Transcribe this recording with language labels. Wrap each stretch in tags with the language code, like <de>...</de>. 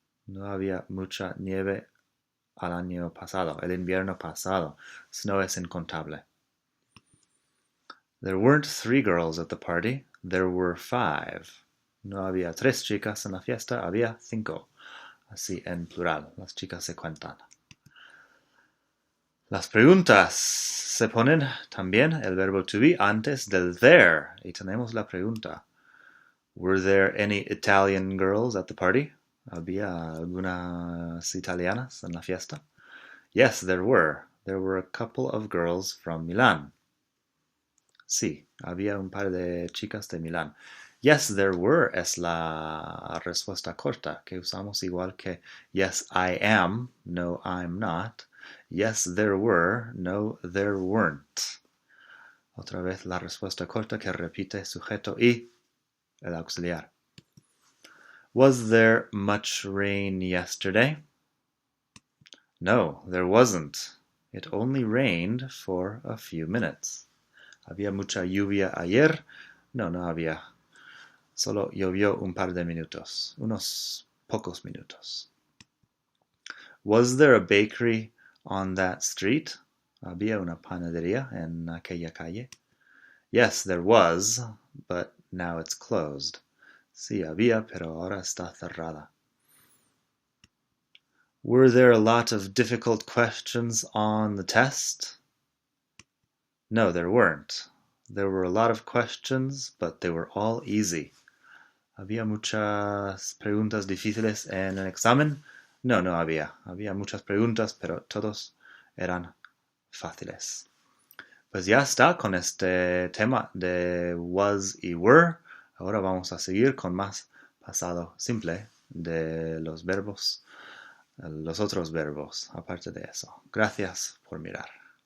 <es>No había mucha nieve al año pasado, el invierno pasado. Snow es incontable.</es> <en>There weren't 3 girls at the party. There were 5.</en> <es>No había 3 chicas en la fiesta, había 5. Así en plural, las chicas se cuentan. Las preguntas. Se ponen también el verbo to be antes del there. Y tenemos la pregunta.</es> <en>Were there any Italian girls at the party?</en> <es>¿Había algunas italianas en la fiesta?</es> <en>Yes, there were. There were a couple of girls from Milan.</en> <es>Sí, había un par de chicas de Milán.</es> <en>Yes, there were</en> <es>es la respuesta corta que usamos igual que</es> <en>yes, I am, no, I'm not. Yes, there were, no, there weren't.</en> <es>Otra vez la respuesta corta que repite sujeto y el auxiliar.</es> <en>Was there much rain yesterday? No, there wasn't. It only rained for a few minutes.</en> <es>¿Había mucha lluvia ayer? No, no había. Solo llovió un par de minutos, unos pocos minutos.</es> <en>Was there a bakery on that street?</en> <es>¿Había una panadería en aquella calle?</es> <en>Yes, there was, but now it's closed.</en> <es>Sí, había, pero ahora está cerrada.</es> <en>Were there a lot of difficult questions on the test? No, there weren't. There were a lot of questions, but they were all easy.</en> <es>¿Había muchas preguntas difíciles en el examen? No, no había. Había muchas preguntas, pero todos eran fáciles. Pues ya está con este tema de was y were. Ahora vamos a seguir con más pasado simple de los verbos, los otros verbos, aparte de eso. Gracias por mirar.</es>